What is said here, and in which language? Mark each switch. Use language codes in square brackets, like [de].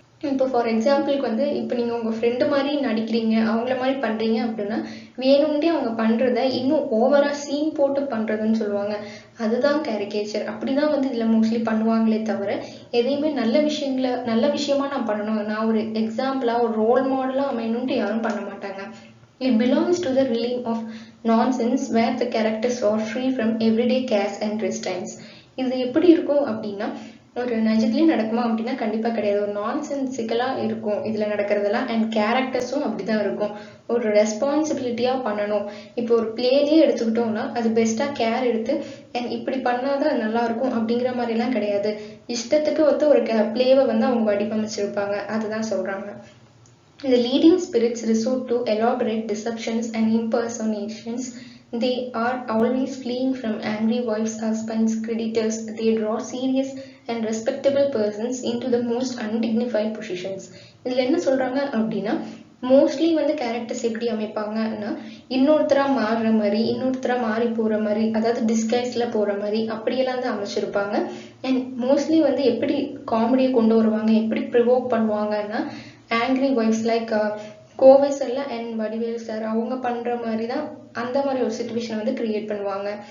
[ta] இப்போ ஃபார் எக்ஸாம்பிளுக்கு வந்து இப்போ நீங்க உங்க ஃப்ரெண்டு மாதிரி நடிக்கிறீங்க, அவங்கள மாதிரி பண்றீங்க அப்படின்னா வேணும்ட்டே அவங்க பண்றத இன்னும் ஓவரா சீன் போட்டு பண்றதுன்னு சொல்லுவாங்க. அதுதான் கேரிகேச்சர். அப்படிதான் வந்து இதுல மோஸ்ட்லி பண்ணுவாங்களே தவிர எதையுமே நல்ல விஷயமா நான் பண்ணணும், நான் ஒரு எக்ஸாம்பிளா ஒரு ரோல் மாடலா அமையணும்ட்டு யாரும் பண்ண மாட்டாங்க. [en] It belongs to the realm of nonsense where the characters are free from everyday cares and restraints. [ta] இது எப்படி இருக்கும் அப்படின்னா ஒரு நிஜத்துலயே நடக்குமா அப்படின்னா கண்டிப்பா கிடையாது. ஒரு நான்சென்சிக்கலா இருக்கும் இதுல நடக்கிறதெல்லாம். அண்ட் கேரக்டர்ஸும் அப்படிதான் இருக்கும். ஒரு ரெஸ்பான்சிபிலிட்டியா பண்ணணும். இப்போ ஒரு பிளேலயே எடுத்துக்கிட்டோம்னா அது பெஸ்டா கேர் எடுத்து அண்ட் இப்படி பண்ணாதான் நல்லா இருக்கும் அப்படிங்கிற மாதிரி எல்லாம் கிடையாது. இஷ்டத்துக்கு வந்து ஒரு பிளேவை வந்து அவங்க வடிவமைச்சிருப்பாங்க. அதுதான் சொல்றாங்க. [en] The leading spirits resort to elaborate deceptions and impersonations. They are always fleeing from angry wives, husbands, creditors. They draw serious and respectable persons into the most undignified positions. [ta] இதுல என்ன சொல்றாங்க அப்படின்னா மோஸ்ட்லி வந்து கேரக்டர்ஸ் எப்படி அமைப்பாங்கன்னா இன்னொருத்தரா மாறுற மாதிரி, இன்னொருத்தரா மாறி போற மாதிரி, அதாவது டிஸ்கைஸ்ல போற மாதிரி அப்படியெல்லாம் தான் அமைச்சிருப்பாங்க. அண்ட் மோஸ்ட்லி வந்து எப்படி காமெடியை கொண்டு வருவாங்க, எப்படி ப்ரிவோக் பண்ணுவாங்கன்னா angry wife's like Kovai sir and Vadivelu sir அவங்க பண்ற மாதிரி தான் அந்த மாதிரி ஒரு சிச்சுவேஷன் வந்து கிரியேட் பண்ணுவாங்க.